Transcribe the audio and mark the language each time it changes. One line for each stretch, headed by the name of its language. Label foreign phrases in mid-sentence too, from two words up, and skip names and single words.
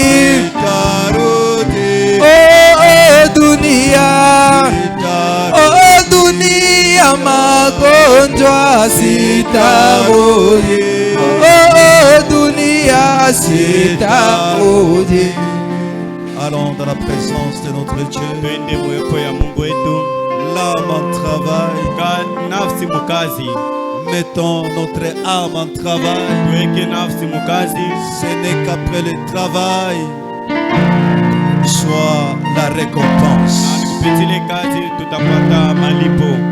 Swahili: Oh, dunia, oh, dunia magonjwa, sitarudia. Oh, dunia sitarudia.
French: Allons dans la présence de notre Dieu.
Swahili: Twende mwepo ya Mungu wetu.
French: L'âme en travail.
Swahili: Nafsi mukazi.
French: Mettons notre âme en travail.
Swahili: Tuweke nafsi mukazi.
French: Ce n'est qu'après le travail soit la récompense.
Swahili: Kupitile kazi tutapata malipo.